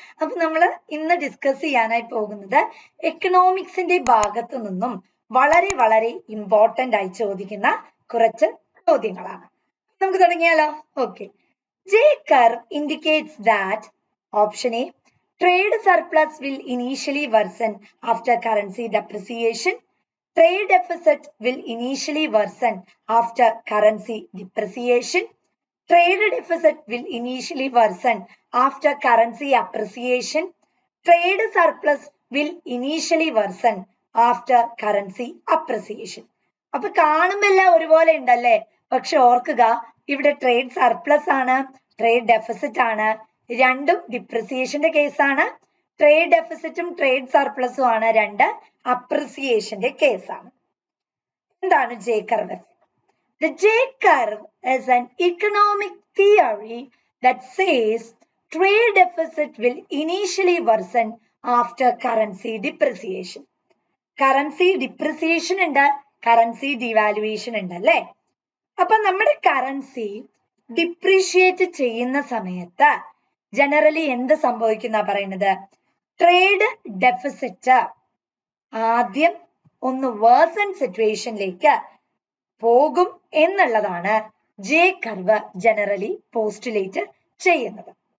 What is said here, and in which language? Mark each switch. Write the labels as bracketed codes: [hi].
[ml] അപ്പൊ നമ്മൾ ഇന്ന് ഡിസ്കസ് ചെയ്യാനായി പോകുന്നത് എക്കണോമിക്സിന്റെ ഭാഗത്തു നിന്നും വളരെ വളരെ ഇമ്പോർട്ടന്റ് ആയി ചോദിക്കുന്ന കുറച്ച് ചോദ്യങ്ങളാണ്. നമുക്ക് തുടങ്ങിയാലോ? Okay. [en] J curve indicates that option A, trade surplus will initially worsen after currency depreciation. Trade deficit will initially worsen after currency depreciation. Trade deficit will initially worsen after currency appreciation. Trade surplus will initially worsen after currency appreciation. [ml] അപ്പൊ കാണുമ്പെല്ലാം ഒരുപോലെ ഉണ്ടല്ലേ? പക്ഷെ ഓർക്കുക, ഇവിടെ trade surplus ആണ്, trade deficit ആണ്, രണ്ടും ഡിപ്രിസിയേഷന്റെ കേസാണ്. ട്രേഡ് ഡെഫിസിറ്റും ട്രേഡ് സർപ്ലസും ആണ് രണ്ട് അപ്രിസിയേഷന്റെ കേസാണ്. എന്താണ് J curve? [en] The J curve is an economic theory that says trade deficit will initially worsen after currency depreciation. Currency depreciation ഉണ്ട്, currency devaluation ഉണ്ട് അല്ലേ? [ml] അപ്പൊ നമ്മുടെ കറൻസി ഡിപ്രീഷിയേറ്റ് ചെയ്യുന്ന സമയത്ത് ജനറലി എന്ത് സംഭവിക്കുന്ന പറയുന്നത്? ട്രേഡ് ഡെഫിസിറ്റ് ആദ്യം ഒന്ന് വേഴ്സൺ സിറ്റുവേഷനിലേക്ക് പോകും എന്നുള്ളതാണ് ജെ കർവ് ജനറലി പോസ്റ്റുലേറ്റ് ചെയ്യുന്നത്.